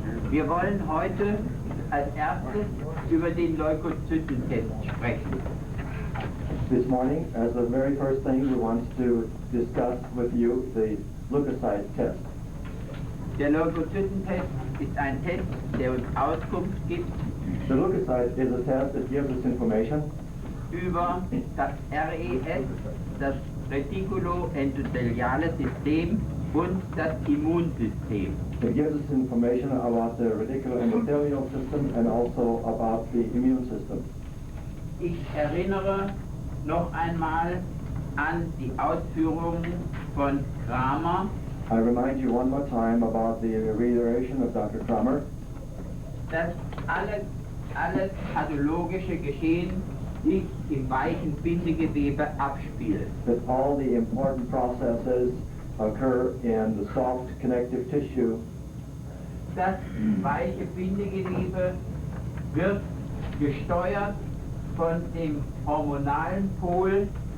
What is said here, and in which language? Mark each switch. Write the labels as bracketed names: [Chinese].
[German] Wir wollen heute als erstes über den Leukozytentest sprechen. [English] This morning, as the very first thing, we want to discuss with you the leukocyte test. [German] Der Leukozytentest ist ein Test, der uns Auskunft gibt [English] The leukocyte is a test that gives us information [German] über das RES, das Retikuloendotheliale System und das Immunsystem. [English] It gives us information about the reticuloendothelial system and also about the immune system. [German] Ich erinnere noch einmal an die Ausführungen von Kramer, [English] I remind you one more time about the reiteration of Dr. Kramer, [German] dass alles pathologische Geschehen sich im weichen Bindegewebe abspielt. [English] that all the important processes occur in the soft connective tissue. [German] Das weiche Bindegewebe wird gesteuert von dem hormonalen Pol,